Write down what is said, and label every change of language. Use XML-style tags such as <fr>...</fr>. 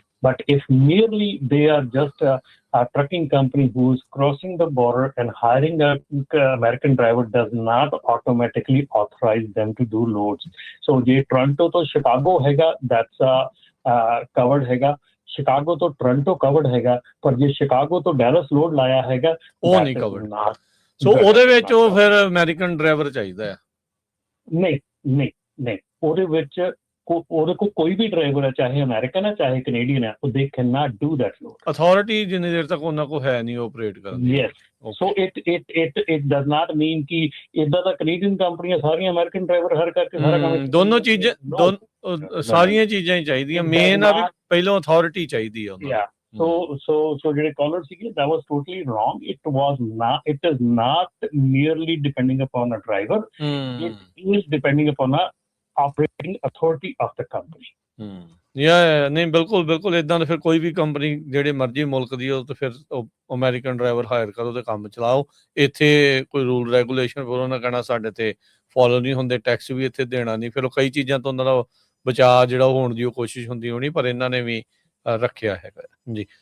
<en>But if merely they are just a trucking company who is crossing the border and hiring an American driver does not automatically authorize them to do loads. So je Toronto to Chicago hega, that's covered hega.</en> <pa>Chicago ਤੋਂ Toronto covered ਹੈਗਾ, ਪਰ ਜੇ Chicago ਤੋਂ ਡੈਲਸ load ਲਾਇਆ ਹੈਗਾ ਉਹ ਨਹੀਂ covered. ਸੋ ਉਹਦੇ ਵਿੱਚ ਉਹ ਫਿਰ ਅਮਰੀਕਨ ਡਰਾਈਵਰ ਚਾਹੀਦਾ ਹੈ। ਨਹੀਂ ਉਹਦੇ ਵਿੱਚ ਉਹਦੇ ਕੋਲ ਕੋਈ ਵੀ ਡਰਾਈਵਰ ਹੈ, ਚਾਹੇ ਅਮਰੀਕਨ ਹੈ ਚਾਹੇ ਕੈਨੇਡੀਅਨ ਹੈ,</pa> <en>they cannot do that load.</en> <pa>Authority ਜਿੰਨੀ ਦੇਰ ਤੱਕ ਉਹਨਾਂ ਕੋਲ ਹੈ ਨਹੀਂ ਆਪਰੇਟ ਕਰਨ ਦੀ।</pa> <en>Yes. So it does not mean</en> <pa>ਕਿ ਇਦਾਂ ਦਾ ਕੈਨੇਡੀਅਨ ਕੰਪਨੀਆਂ ਸਾਰੀਆਂ ਅਮਰੀਕਨ ਡਰਾਈਵਰ ਹਰ ਕਰਕੇ ਸਾਰਾ ਕੰਮ, ਦੋਨੋਂ ਚੀਜ਼ਾਂ ਸਾਰੀਆਂ ਚੀਜ਼ਾਂ ਹੀ ਚਾਹੀਦੀਆਂ। ਮੇਨ ਆ ਵੀ ਪਹਿਲਾਂ ਅਥਾਰਟੀ ਚਾਹੀਦੀ ਆ ਉਹਨਾਂ ਨੂੰ।</pa> <en>So ਜਿਹੜੇ caller ਸੀਗੇ, that was totally wrong. It is not merely depending upon a driver. It is depending upon a operating authority of the company.</en> <pa>ਨਹੀਂ ਬਿਲਕੁਲ ਏਦਾਂ ਦੇ ਫਿਰ ਕੋਈ ਵੀ ਕੰਪਨੀ ਜਿਹੜੇ ਮਰਜ਼ੀ ਮੁਲਕ ਦੀ ਉਹ ਤੇ ਫਿਰ ਅਮਰੀਕਨ ਡਰਾਈਵਰ ਹਾਇਰ ਕਰੋ ਤੇ ਕੰਮ ਚਲਾਓ। ਇੱਥੇ ਕੋਈ ਰੂਲ ਰੈਗੂਲੇਸ਼ਨ ਫਿਰ ਉਹਨਾਂ ਕਹਿਣਾ ਸਾਡੇ ਤੇ ਫੋਲੋ ਨਹੀਂ ਹੁੰਦੇ, ਟੈਕਸ ਵੀ ਇੱਥੇ ਦੇਣਾ ਨਹੀਂ, ਫਿਰ ਉਹ ਕਈ ਚੀਜ਼ਾਂ ਤੋਂ ਉਹਨਾਂ ਦਾ ਬਚਾਅ ਜਿਹੜਾ ਹੋਣ ਦੀ ਉਹ ਕੋਸ਼ਿਸ਼ ਹੁੰਦੀ ਹੋਣੀ, ਪਰ ਇਹਨਾਂ ਨੇ ਵੀ ਰੱਖਿਆ ਹੈਗਾ ਜੀ।</pa>